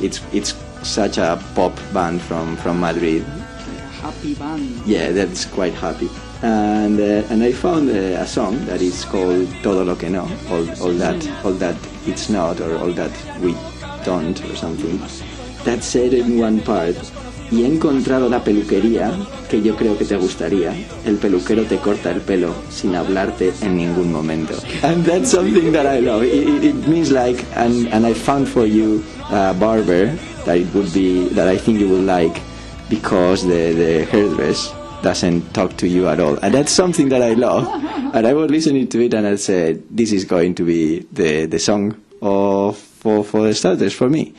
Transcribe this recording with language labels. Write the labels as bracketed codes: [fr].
[en] It's such a pop band from Madrid. Like a happy band. Yeah, that's quite happy. And I found a song that is called Todo lo que no, all that it's not, or all that we don't, or something. That said in one part. [es] Y he encontrado la peluquería que yo creo que te gustaría. El peluquero te corta el pelo sin hablarte en ningún momento. [en] And that's something that I love. It means like, and I found for you a barber that I think you will like, because the hairdress doesn't talk to you at all. And that's something that I love. And I was listening to it and I said, this is going to be the song for the starters for me.